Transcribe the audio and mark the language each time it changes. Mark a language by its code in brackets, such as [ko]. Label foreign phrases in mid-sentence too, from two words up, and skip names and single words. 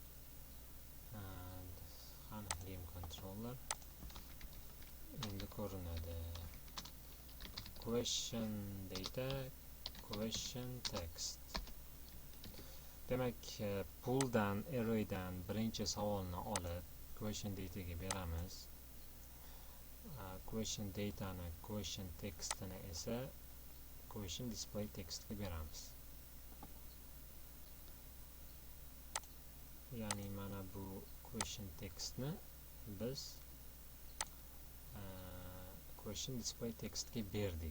[uz] Qani [en] game controller [uz] endi ko'rinadi. [en] Question data, question text. [uz] Demak, pooldan, arraydan birinchi savolni olib [en] question dataga [uz] beramiz. [en] Question datani, question textini esa question display textga beramiz. [uz] Ya'ni mana bu [en] question textni [uz] biz [en] question display textga [uz] berdik.